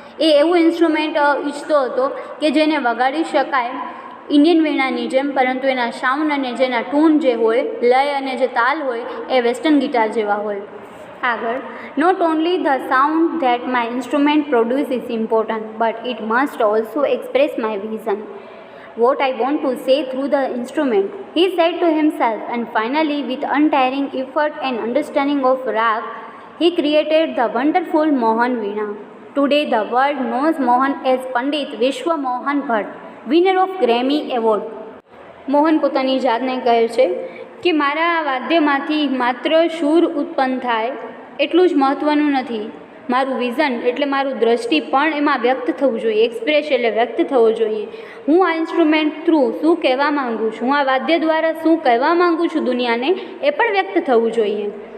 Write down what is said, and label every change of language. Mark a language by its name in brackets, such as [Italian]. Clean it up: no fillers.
[Gujarati] એ એવું ઇન્સ્ટ્રુમેન્ટ ઈચ્છતો હતો કે જેને વગાડી શકાય ઇન્ડિયન વીણાની જેમ, પરંતુ એના સાઉન્ડ અને જેના ટૂન જે હોય, લય અને જે તાલ હોય એ વેસ્ટર્ન ગિટાર જેવા હોય. [English] આગળ, not only the sound that my instrument produce is important but it must also express my vision. What I want to say through the instrument, he said to himself, and finally, with untiring effort and understanding of rag, he created the wonderful Mohan Veena. Today, the world knows Mohan as Pandit Vishwa Mohan Bhatt, winner of Grammy Award. [Gujarati] Mohan પોતાની જાતને કહે છે કે મારા આ વાદ્યમાંથી માત્ર સૂર ઉત્પન્ન થાય એટલું જ મહત્ત્વનું નથી. મારું વિઝન એટલે મારું દ્રષ્ટિ પણ એમાં વ્યક્ત થવું જોઈએ, એક્સપ્રેસ એટલે વ્યક્ત થવો જોઈએ. હું આ ઇન્સ્ટ્રુમેન્ટ થ્રુ શું કહેવા માગું છું, હું આ વાદ્ય દ્વારા શું કહેવા માગું છું દુનિયાને, એ પણ વ્યક્ત થવું જોઈએ.